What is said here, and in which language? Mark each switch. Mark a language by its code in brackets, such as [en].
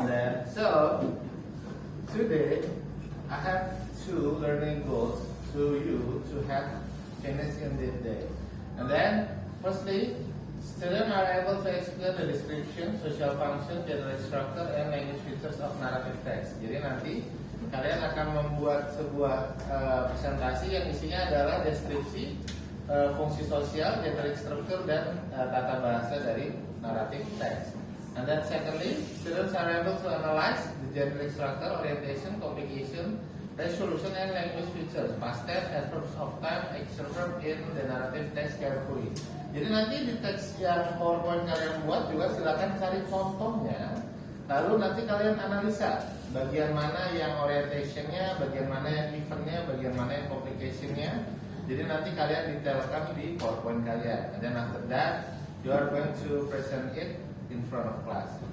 [en] And then, so today I have 2 learning goals to you to have finish in this day. And then Firstly, students are able to explain the description, social function, general structure, and language features of narrative text. [id] Jadi nanti kalian akan membuat sebuah presentasi yang isinya adalah deskripsi, fungsi sosial, generic structure, dan tata bahasa dari narrative text. [en] And then secondly, students are able to analyze the generic structure, orientation, complication, resolution, and language features, past tense, adverbs of time, action verb in the narrative text carefully. [id] Jadi nanti di teks yang PowerPoint kalian buat juga silakan cari contohnya. Lalu nanti kalian analisa bagian mana yang orientationnya, bagian mana yang eventnya, bagian mana yang complicationnya. Jadi nanti kalian detailkan di PowerPoint kalian. [en] And then after that, you are going to present it in front of class, oke?